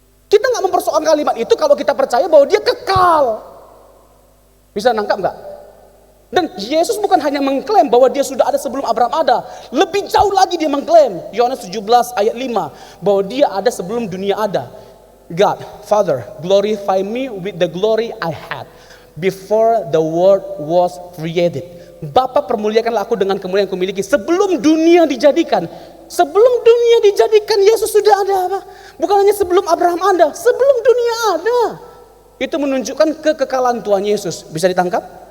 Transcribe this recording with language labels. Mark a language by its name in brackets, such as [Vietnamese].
[Indonesian] Kita nggak mempersoalkan kalimat itu kalau kita percaya bahwa dia kekal. Bisa nangkap nggak? Dan Yesus bukan hanya mengklaim bahwa dia sudah ada sebelum Abraham ada. Lebih jauh lagi dia mengklaim, Yohanes 17 ayat 5, bahwa dia ada sebelum dunia ada. [English] God, Father, glorify me with the glory I had before the world was created. [Indonesian] Bapa, permuliakanlah aku dengan kemuliaan yang kumiliki sebelum dunia dijadikan. Sebelum dunia dijadikan Yesus sudah ada, Pak. Bukan hanya sebelum Abraham ada, sebelum dunia ada. Itu menunjukkan kekekalan Tuhan Yesus. Bisa ditangkap?